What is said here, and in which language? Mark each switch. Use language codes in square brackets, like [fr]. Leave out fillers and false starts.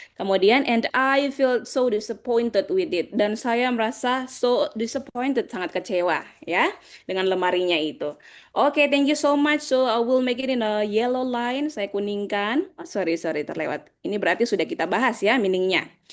[en] Kemudian, and I feel so disappointed with it. [id] Dan saya merasa [en] so disappointed, [id] sangat kecewa, ya, dengan lemarinya itu. [en] Oke, thank you so much. So, I will make it in a yellow line. [id] Saya kuningkan. [en] Oh, sorry, [id] terlewat. Ini berarti sudah kita bahas ya, meaningnya.